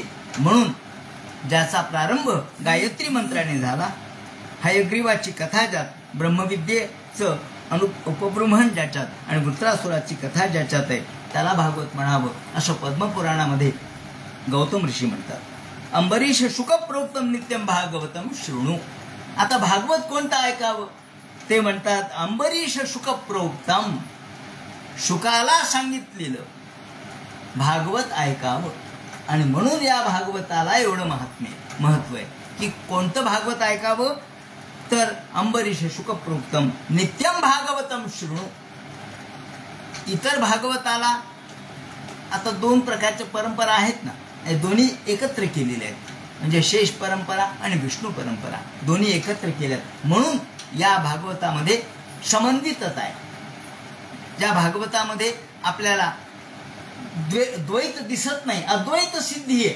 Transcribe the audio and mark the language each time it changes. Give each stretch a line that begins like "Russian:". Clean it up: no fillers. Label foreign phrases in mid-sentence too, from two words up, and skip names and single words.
Marathi: म्हणून ज्याचा प्रारंभ गायत्री मंत्राने झाला, हयग्रीवाची कथा ज्यात, ब्रह्मविद्येचं उपब्रह्मण ज्याच्यात आणि वृत्रासुराची कथा ज्याच्यात आहे त्याला भागवत म्हणावं, असं पद्मपुराणामध्ये गौतम ऋषी म्हणतात.
Sanskrit: अंबरीश शुक प्रोक्तम नित्यम भागवतम शृणु.
Marathi: आता भागवत कोणतं ऐकावं, ते म्हणतात
Sanskrit: अंबरीश शुक प्रोक्तम,
Marathi: शुकाला सांगितलेलं भागवत ऐकावं. आणि म्हणून या भागवताला एवढं महत्व आहे की कोणतं भागवत ऐकावं, तर
Sanskrit: अंबरीश शुक प्रोक्तम नित्यम भागवतम शृणु.
Marathi: इतर भागवताला आता 2 प्रकारच्या परंपरा आहेत ना, हे दोन्ही एकत्र केलेले आहेत, म्हणजे शेष परंपरा आणि विष्णू परंपरा दोन्ही एकत्र केल्यात. म्हणून या भागवतामध्ये समन्वितता आहे. या भागवतामध्ये आपल्याला द्वैत दिसत नाही, अद्वैत सिद्धी आहे.